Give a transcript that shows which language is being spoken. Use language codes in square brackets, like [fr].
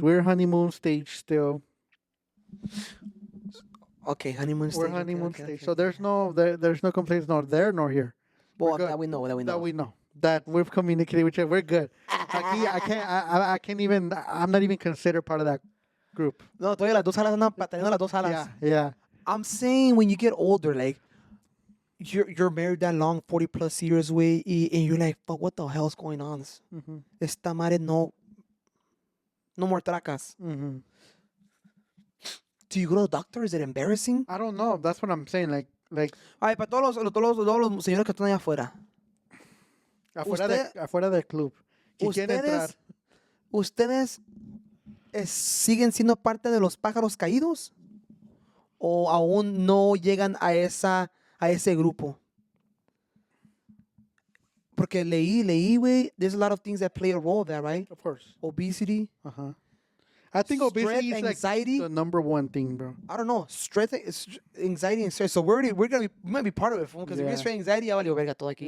[en] We're honeymoon stage still. Okay, honeymoon stage. We're honeymoon okay, stage. okay. So there's no complaints nor there nor here. Well, that we know. That we know. That we've communicated with each other. We're good. I can't even. I'm not even considered part of that group. [es] No, todavía las dos alas andan pataleando las dos alas. [en] Yeah. I'm saying when you get older, like you're married that long, 40 plus years away, and you're like, but what the hell's going on? [es] Esta madre no more tracas. [en] Do you go to the doctor? Is it embarrassing? I don't know. That's what I'm saying. Like. [es] Ay, para todos los señores que están allá afuera. Afuera del club. ¿Ustedes siguen siendo parte de los pájaros caídos? ¿O aún no llegan a ese grupo? porque leí, güey, [en] there's a lot of things that play a role there, right? Of course. Obesity. Uh-huh. I think obesity Stress, is like anxiety. the number one thing, bro. I don't know, stress, anxiety, and stress. So we might be part of it, because if Yeah. you're stress, anxiety, [es] ya valió verga todo aquí.